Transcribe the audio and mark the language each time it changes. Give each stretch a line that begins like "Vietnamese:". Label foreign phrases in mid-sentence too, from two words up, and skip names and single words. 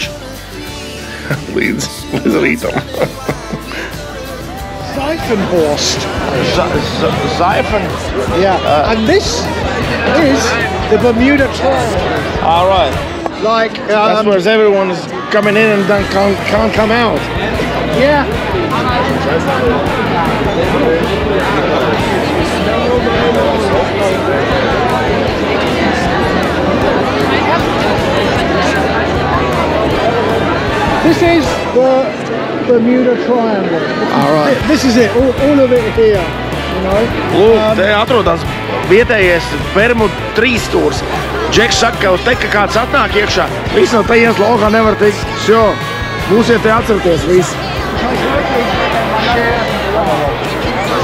Latvian: Līdz rītam. Seifenhorst. Seifen?
English: Yeah. And this is the Bermuda Triangle. All right. Like That's where everyone is coming in and then can't come out. Yeah. This is the Bermuda Triangle. All right. This is it. All of it here. You know.
Latvian: Lūk, te atrodas vietējais Bermuda trīsstūrs. Džeks saka, ka uz te, ka kāds atnāk iekšā, viss no te iens laukā nevar tikt. Būsiet te atcerieties visi.